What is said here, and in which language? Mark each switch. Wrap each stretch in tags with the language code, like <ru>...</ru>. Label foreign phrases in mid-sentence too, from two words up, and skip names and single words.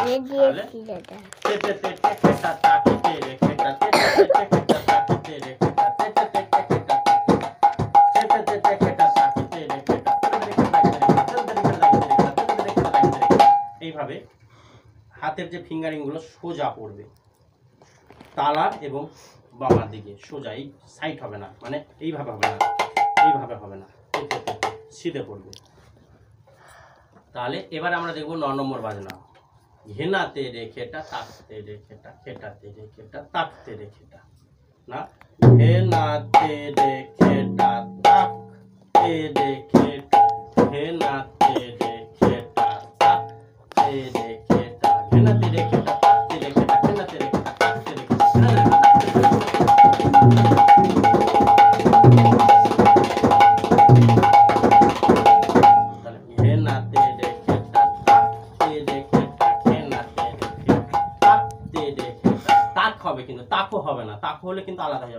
<bn>তাহলে তেটে তেটে খেটা তাকি তেরে খেটা তেটে তেটে খেটা তাকি তেরে খেটা তেটে তেটে খেটা তেটে তেটে খেটা তাকি তেরে খেটা এইভাবে হাতের যে ফিঙ্গারিং গুলো সোজা পড়বে, তালার এবং বামার দিকে সোজা, এই সাইড হবে না, মানে এইভাবে হবে না, এইভাবে হবে না, সিধে পড়বে। তাহলে এবার আমরা দেখবো 9 নম্বর বাজনা। ঘেনাতে রেখেটা তাকতে রেখেটা খেটাতে রেখেটা তাকতে রেখেটা না। ঘেনাতে রেখেটা তাকতে রেখেটা ঘেনাতে রেখেটা তাকতে রেখেটা ঘেনাতে রেখেটা তাকতে রেখেটা ঘেনাতে রেখেটা তাকতে রেখেটা। হবে কিন্তু তাকও হবে না, তাকও হলে কিন্তু আলাদা হয়ে যাবে।</bn>